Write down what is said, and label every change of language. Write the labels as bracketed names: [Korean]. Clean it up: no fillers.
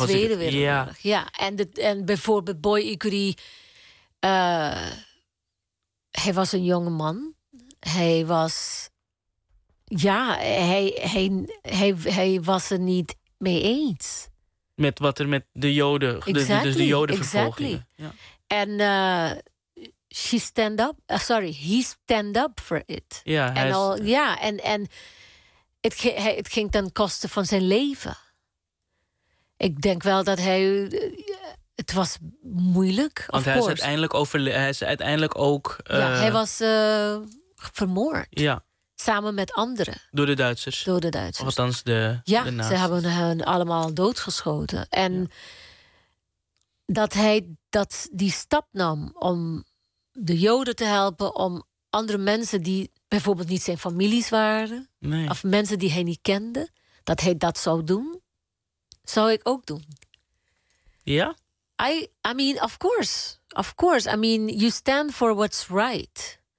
[Dutch] In de Tweede Wereldoorlog, ja. En bijvoorbeeld Boy Ikuri, hij was een jonge man. Hij was, ja, hij was er niet mee eens. Met wat er met de Joden, dus de Jodenvervolgingen. [English] Exactly. En she stand up, sorry, he stand up for it. [Dutch] Ja, en al, ja, en het ging ten koste van zijn leven. Ik denk wel dat hij, het was moeilijk. Want hij is uiteindelijk ook. Hij was vermoord. Ja. Samen met anderen. Door de Duitsers. Door de Duitsers. Althans de. Ja, de ze hebben hen allemaal doodgeschoten. En ja. Dat hij dat die stap nam om de Joden te helpen, om andere mensen die bijvoorbeeld niet zijn families waren, nee. Of mensen die hij niet kende, dat hij dat zou doen, zou ik ook doen. Ja? [English] I mean, of course. Of course. I mean, you stand for what's right.